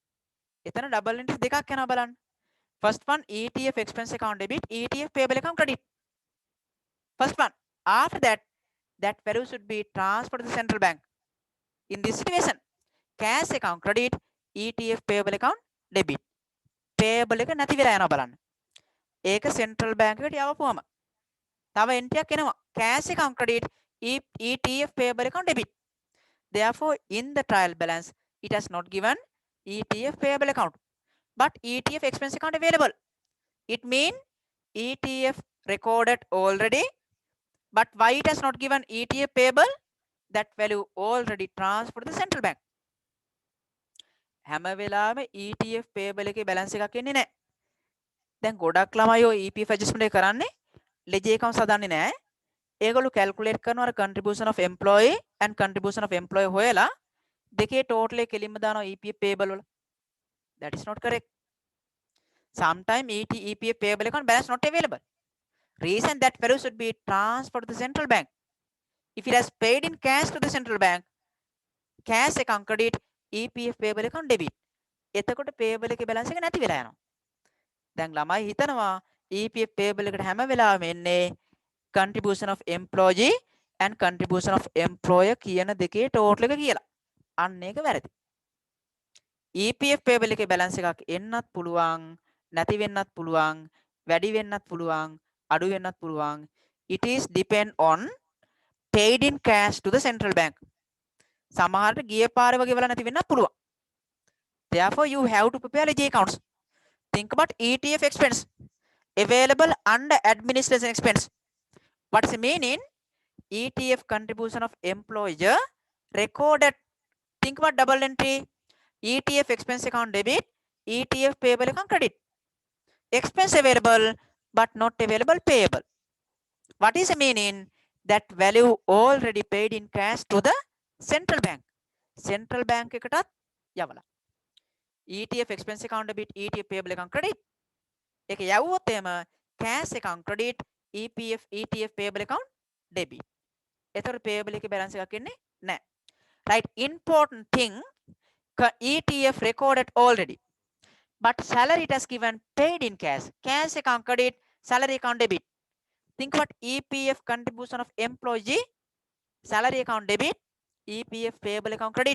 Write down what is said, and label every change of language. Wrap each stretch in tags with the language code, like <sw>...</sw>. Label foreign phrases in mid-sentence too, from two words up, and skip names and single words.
<en>Itana double entry</en> <si>දෙකක් කෙනා බලන්.</si> <en>First one, ETF expense account debit, ETF payable account credit. First one. After that, that value should be transferred to the central bank. In this situation, cash account credit, ETF payable account debit.</en> <si>Payable එක නැති වෙලා යනවා බලන්න. ඒක</si> <en>central bank</en> <si>එකට යවපුවම තව entry එකක් එනවා.</si> <en>Cash account credit, ETF payable account debit. Therefore, in the trial balance, it has not given ETF payable account, but ETF expense account available. It means ETF recorded already, but why it has not given ETF payable? That value already transferred to the central bank.</en> <si>හැම වෙලාවෙම</si> <en>ETF payable</en> <si>එකේ balance එකක් එන්නේ නැහැ. දැන් ගොඩක් ළමයි ඔය</si> <en>EPF adjustment</en> <si>එක කරන්නේ</si> <en>ledger accounts</en> <si>හදන්නේ නැහැ. ඒගොල්ලෝ calculate කරනවා අර</si> <en>contribution of employee and contribution of employee</en> <si>හොයලා දෙකේ total එක කෙලින්ම දානවා</si> <en>EPF payable</en> <si>වල.</si> <en>That is not correct. Sometimes EPF payable account balance not available. Reason that value should be transferred to the central bank. If it has paid in cash to the central bank, cash account credit, EPF payable account debit.</en> <si>එතකොට payable එකේ balance එක නැති වෙලා යනවා. දැන් ළමයි හිතනවා</si> <en>EPF payable</en> <si>එකට හැම වෙලාවෙම එන්නේ</si> <en>contribution of employee and contribution of employer</en> <si>කියන දෙකේ total එක කියලා. අන්න ඒක වැරදි.</si> <en>EPF payable</en> <si>එකේ balance එකක් එන්නත් පුළුවන්, නැති වෙන්නත් පුළුවන්, වැඩි වෙන්නත් පුළුවන්, අඩු වෙන්නත් පුළුවන්.</si> <en>It is depend on paid in cash to the central bank.</en> <si>සමහරට ගිය පාරේ වගේ වල නැති වෙන්නත් පුළුවන්.</si> <en>Therefore, you have to prepare ledger accounts. Think about ETF expense available under administration expense. What's the meaning? ETF contribution of employer recorded. Think about double entry. ETF expense account debit, ETF payable account credit. Expense available but not available payable. What is the meaning? That value already paid in cash to the central bank. Central bank</en> <si>එකටත් යවලා.</si> <en>ETF expense account debit, ETF payable account credit.</en> <si>ඒක යවුවොත් එම</si> <en>cash account credit, ETF payable account debit.</en> <si>ඒතර payable එකේ balance එකක් එන්නේ නැහැ.</si> <en>Right, important thing, ETF recorded already, but salary it has given paid in cash. Cash account credit, salary account debit. Think about EPF contribution of employee, salary account debit, EPF payable account credit.</en>